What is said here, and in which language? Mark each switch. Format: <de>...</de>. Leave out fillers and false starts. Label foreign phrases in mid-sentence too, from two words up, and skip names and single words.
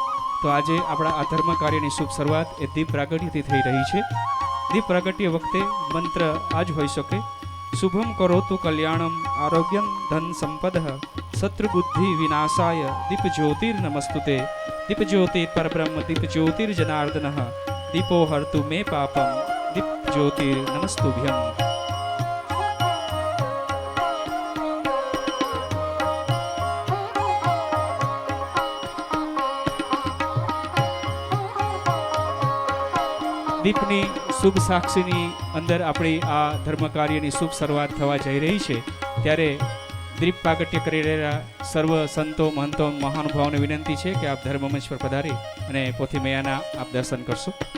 <gu>તો આજે આપણા આ ધર્મ કાર્યની શુભ શરૂઆત એ દીપ પ્રાગટ્યથી થઈ રહી છે. દીપ પ્રાગટ્ય વખતે મંત્ર આ જ હોઈ શકે:</gu> <sa>शुभम् करोतु कल्याणम् आरोग्यम् धन संपदः शत्रुबुद्धि विनाशाय दीप ज्योतिर्नमस्तुते दीप ज्योतिर परब्रह्म दीप ज्योतिर्जनार्दन दीपो हर्तु मे पापम दीप ज्योतिर्नमस्तुभ्यम।</sa> <gu>દીપની શુભ સાક્ષીની અંદર આપણી આ ધર્મ કાર્યની શુભ શરૂઆત થવા જઈ રહી છે ત્યારે દીપ પ્રાગટ્ય કરી રહેલા સર્વ સંતો મહંતો મહાનુભાવોને વિનંતી છે કે આપ ધર્મમંચ પર પધારી અને પોથી મૈયાના આપ દર્શન કરશો।</gu>